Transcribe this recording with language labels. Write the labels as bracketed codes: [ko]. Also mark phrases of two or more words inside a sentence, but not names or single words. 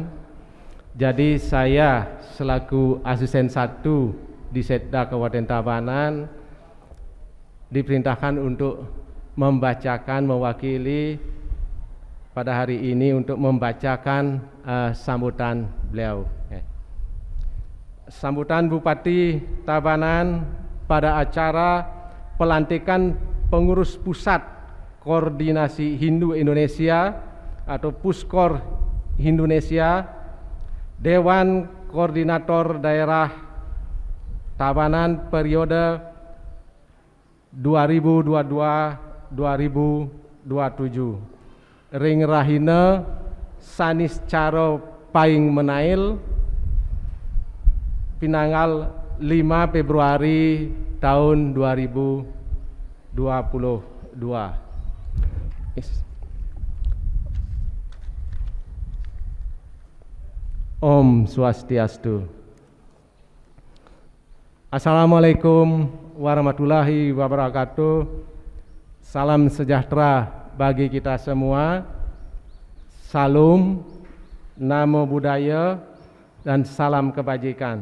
[id] Jadi saya selaku asisten 1 di Setda Kabupaten Tabanan diperintahkan untuk membacakan, mewakili pada hari ini untuk membacakan sambutan beliau. Sambutan Bupati Tabanan pada acara pelantikan pengurus pusat Koordinasi Hindu Indonesia atau Puskor Indonesia, Dewan Koordinator Daerah Tabanan periode 2022-2027. [ban] Ring Rahina Sanis Caro Paing Menail, Pinanggal 5 Februari tahun 2022. [sa] ॐ स्वस्त्यस्तु. [ar] السلام عليكم ورحمة الله وبركاته. [id] Salam sejahtera bagi kita semua. Salam, [pi] namo buddhaya, [id] dan salam kebajikan.